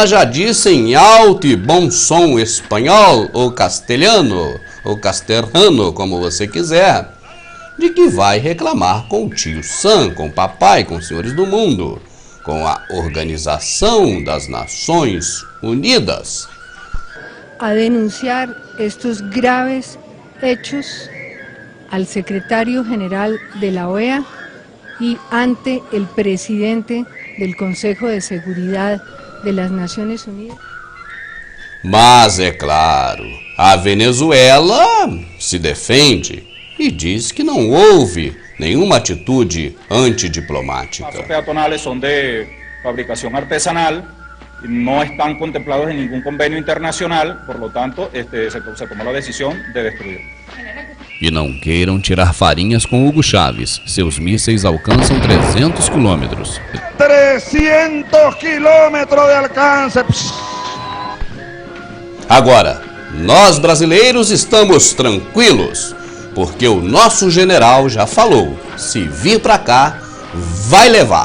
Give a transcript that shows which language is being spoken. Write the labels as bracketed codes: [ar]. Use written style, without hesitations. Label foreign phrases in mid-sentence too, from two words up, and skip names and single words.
[pt] já disse em alto e bom som espanhol, ou castelhano, ou castelhano, como você quiser, de que vai reclamar com o tio Sam, com o papai, com os senhores do mundo, com a Organização das Nações Unidas, [es] a denunciar estos graves hechos al secretario general de la OEA y ante el presidente del Consejo de Seguridad de las Naciones Unidas. [pt] Mas, é claro, a Venezuela se defende e diz que não houve nenhuma atitude antidiplomática. [es] Pasos peatonales son de fabricación artesanal, no están contemplados en ningún convenio internacional, por lo tanto, se tomó la decisión de destruir. [pt] E não queiram tirar farinhas com Hugo Chávez. Seus mísseis alcançam 300 quilômetros. 300 quilômetros de alcance. Agora, nós brasileiros estamos tranquilos, porque o nosso general já falou, se vir para cá, vai levar.